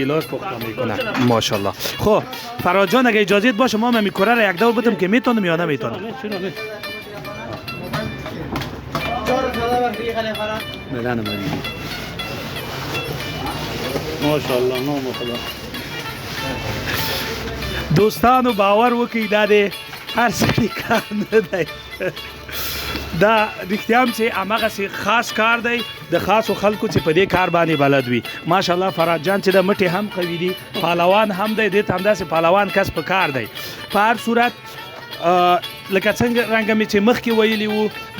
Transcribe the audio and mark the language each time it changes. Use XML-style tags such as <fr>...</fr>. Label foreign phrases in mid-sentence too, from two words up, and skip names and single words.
<fa>گیلاس پخته میکنه. ماشاءالله. خب فراد جان اگه اجازه باشه ما می کره را یک دور بدم که میتونم یا نمیتونم. چرا نه بدن من ماشاءالله نام خدا</fa> <ps>دوستانو باور وکړئ دا د هر سړي کار نه دی دا رښتیا هم چې هماغسې خاص کار دی د خاصو خلکو چې په دې کار باندې بلد وي ماشاءالله فراد جان چې د مټې هم قوي دي پهلوان هم دی دې ته همداسې پهلوان کس په کار دی په هر صورت لکه څنګه رنګه مې چې مخکې ویلي وو د</ps>